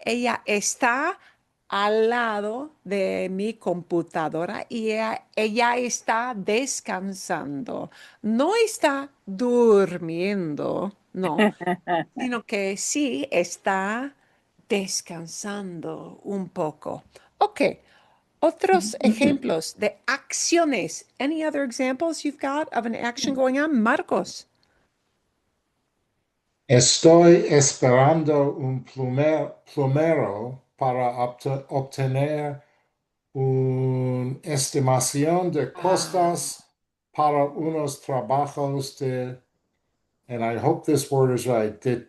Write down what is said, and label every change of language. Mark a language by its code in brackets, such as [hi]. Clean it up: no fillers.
[es] Ella está al lado de mi computadora y ella está descansando. No está durmiendo, no, sino que sí está descansando un poco. Ok. Otros ejemplos de acciones. [en] Any other examples you've got of an action going on? [es] Marcos. Estoy esperando un plumero para obtener una estimación de costas para unos trabajos de, [en] and I hope this word is right, [es] de